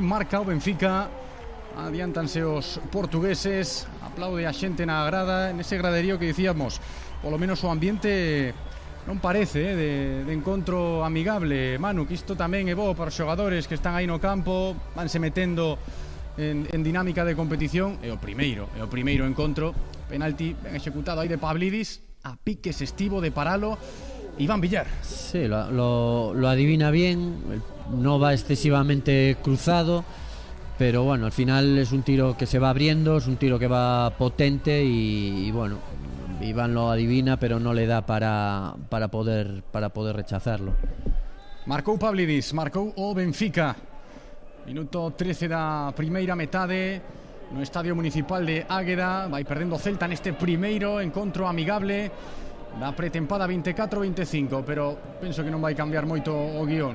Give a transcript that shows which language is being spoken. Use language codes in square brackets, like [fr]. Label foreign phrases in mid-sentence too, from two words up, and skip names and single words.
[gl] Marca o Benfica, adiantanse os portugueses, aplaude a xente na grada, nese graderío que dicíamos, polo menos o ambiente non parece de encontro amigable, Manu, que isto tamén é bo para os xogadores que están aí no campo, vanse metendo en dinámica de competición. É o primeiro encontro, penalti ben executado aí de Pavlidis, a piques estivo de paralo Iván Villar. [es] Sí, lo adivina bien, no va excesivamente cruzado, pero bueno, al final es un tiro que se va abriendo, es un tiro que va potente y bueno, Iván lo adivina, pero no le da para poder rechazarlo. [gl] Marcou Pavlidis, marcou o Benfica. Minuto 13 da primeira metade no Estadio Municipal de Águeda. Vai perdendo o Celta neste primeiro encontro amigable da pretempada 24-25, pero penso que non vai cambiar moito o guión.